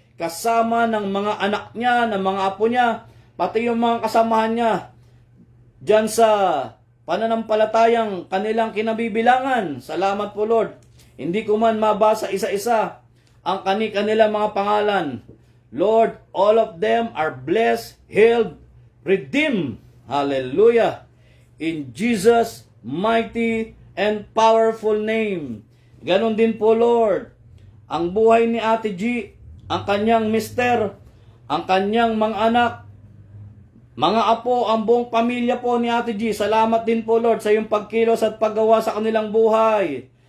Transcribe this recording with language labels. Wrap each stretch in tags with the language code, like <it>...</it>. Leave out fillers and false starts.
<tl>Kasama ng mga anak niya, ng mga apo niya, pati yung mga kasamahan niya dyan sa pananampalatayang kanilang kinabibilangan. Salamat po, Lord. Hindi ko man mabasa isa-isa ang kanilang mga pangalan.</tl> <en>Lord, all of them are blessed, healed, redeemed. Hallelujah. In Jesus' mighty and powerful name.</en> <tl>Ganon din po, Lord, ang buhay ni Ate G, ang kanyang mister, ang kanyang mga anak, mga apo, ang buong pamilya po ni Ate G. Salamat din po, Lord, sa iyong pagkilos at paggawa sa kanilang buhay.</tl>